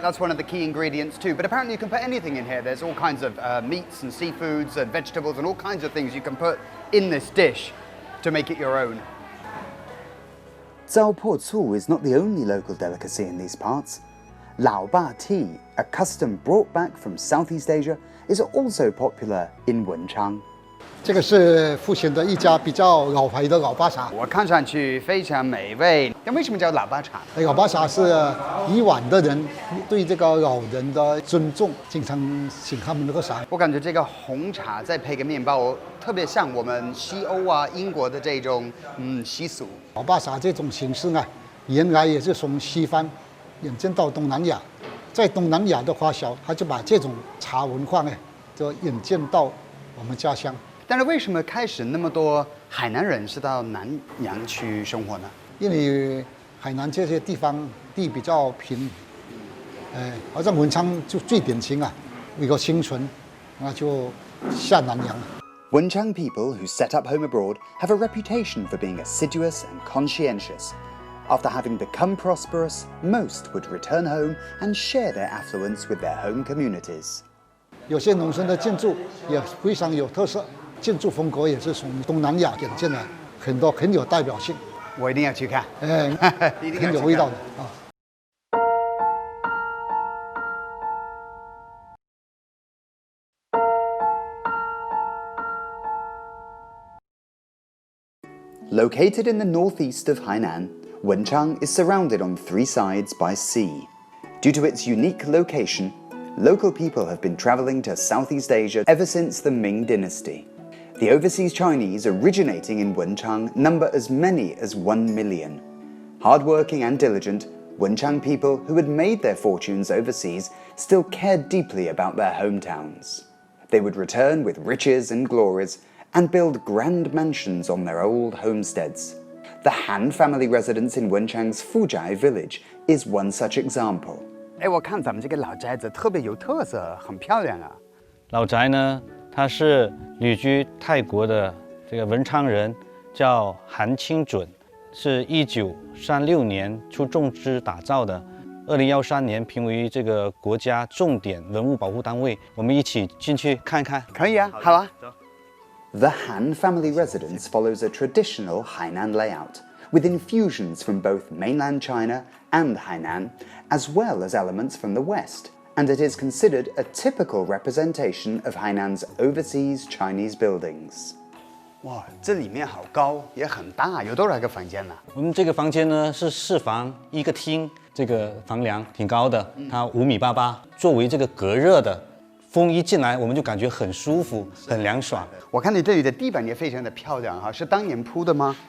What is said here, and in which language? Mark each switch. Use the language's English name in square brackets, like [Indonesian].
[English] That's one of the key ingredients too. But apparently you can put anything in here. There's all kinds of meats and seafoods and vegetables and all kinds of things you can put in this dish to make it your own. Zao Zu is not the only local delicacy in these parts. Lao Ba tea, a custom brought back from Southeast Asia, is also popular in Wenchang. [Chinese] 这个是富前的一家比较老牌的老巴茶。我看上去非常美味。那为什么叫喇叭茶？老巴茶是以往的人对这个老人的尊重，经常请他们喝茶。我感觉这个红茶再配个面包，特别像我们西欧啊、英国的这种习俗。老巴茶这种形式呢，原来也是从西方引进到东南亚，在东南亚的华侨，他就把这种茶文化呢，就引进到我们家乡。但是为什么开始那么多海南人是到南洋去生活呢？因为海南这些地方地比较平，好像文昌就最典型啊，为了生存，那就下南洋了。 [English] Wenchang people who set up home abroad have a reputation for being assiduous and conscientious. After having become prosperous, most would return home and share their affluence with their home communities. [Chinese] 有些农村的建筑也非常有特色，建筑风格也是从东南亚引进来，很多很有代表性。我一定要去看，一定要去看很有味道的啊。 [English] Located in the northeast of Hainan, Wenchang is surrounded on 3 sides by sea. Due to its unique location, local people have been traveling to Southeast Asia ever since the Ming Dynasty. The overseas Chinese originating in Wenchang number as many as 1 million. Hardworking and diligent, Wenchang people who had made their fortunes overseas still cared deeply about their hometowns. They would return with riches and glories and build grand mansions on their old homesteads. The Han family residence in Wenchang's Fuzhai village is one such example. [Chinese] 哎，我看咱们这个老宅子特别有特色，很漂亮啊。老宅呢，它是旅居泰国的这个文昌人，叫韩清准，是1936年出重资打造的。 2013年评为这个国家重点文物保护单位。我们一起进去看看。可以啊，好啊。 [English] The Han family residence follows a traditional Hainan layout, with infusions from both mainland China and Hainan, as well as elements from the West, and it is considered a typical representation of Hainan's overseas Chinese buildings. [Chinese] 哇，这里面好高，也很大，有多少个房间呢？我们这个房间呢是4房1个厅，这个房梁挺高的，它5.88米，作为这个隔热的。风一进来，我们就感觉很舒服，很凉爽。我看你这里的地板也非常的漂亮哈，是当年铺的吗？